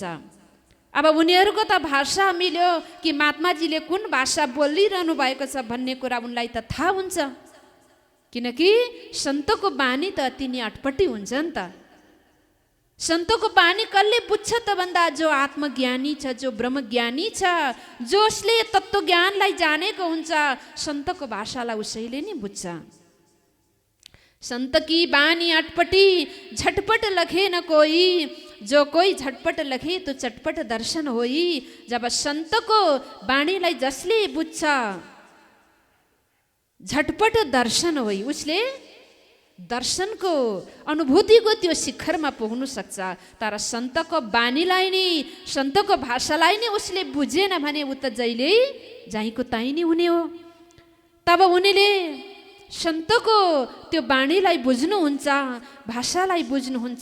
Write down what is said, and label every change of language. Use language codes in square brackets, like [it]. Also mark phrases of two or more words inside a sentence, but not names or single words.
[ne] अब उनीहरूको त भाषा मिल्यो कि महात्माजीले कुन भाषा बोलिरहनु भएको छ भन्ने कुरा उनलाई त थाहा हुन्छ, किनकि सन्तको बानी त अति नै अटपटी हुन्छ नि त। सन्तको बानी कसले बुझ्छ त भन्दा जो आत्मज्ञानी छ, जो ब्रह्मज्ञानी छ, जसले तत्त्वज्ञानलाई जानेको हुन्छ, सन्तको भाषालाई उसैले नै बुझ्छ। [hi] संत की बानी अटपटी झटपट लखे न कोई, जो कोई झटपट लखे तो चटपट दर्शन होई। [ne] जब संत को बाणीलाई जसले बुझ्छ [hi] झटपट दर्शन होई, [ne] उसले दर्शनको अनुभूतिको त्यो शिखरमा पुग्नु सक्छ। तर सन्तको बानीलाई नि सन्तको भाषालाई नि उसले बुझेन भने उ त जहिले जाहीको ताई नै हुने हो। तब उनीले सन्तको त्यो बाणीलाई बुझ्नुहुन्छ, भाषालाई बुझ्नुहुन्छ।